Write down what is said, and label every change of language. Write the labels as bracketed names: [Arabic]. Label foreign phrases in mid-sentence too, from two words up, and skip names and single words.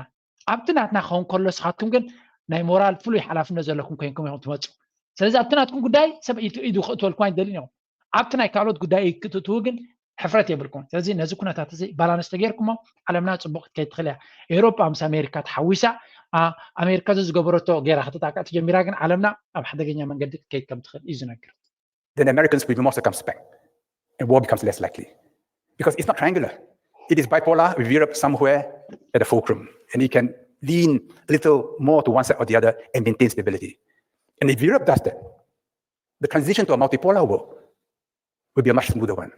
[Tigrinya] ኣብቲ ናትና ክኸውን ከሎ ስኻትኩም ግን ናይ ሞራል ፍሉይ ሓላፍነት ዘለኩም ኮይንኩም ኢኹም ትመፁ ስለዚ ኣብቲ ናትኩም ጉዳይ ሰብ ኢዱ ክእትወልኩም ኣይደልን እዮም ኣብቲ ናይ ካልኦት ጉዳይ ክትእትው ግን ሕፍረት የብልኩም ስለዚ ነዚ ኩነታት እዚ ባላንስ ተገይርኩሞ ዓለምና ፅቡቅ ክትከይድ ትኽእል እያ ኤውሮጳ ምስ ኣሜሪካ ተሓዊሳ ኣሜሪካ ዝገበረቶ ገይራ ክትጣቃዕ ትጀሚራ ግን ዓለምና ኣብ ሓደገኛ መንገዲ ክትከይድ ከም ትኽእል እዩ ዝነግር [English] Then Americans will be more circumspect and war becomes less likely because it's not triangular. It is bipolar with Europe somewhere at the fulcrum and it can lean a little more to one side or the other and maintain stability. And if Europe does that, the transition to a multipolar world will be a much smoother one.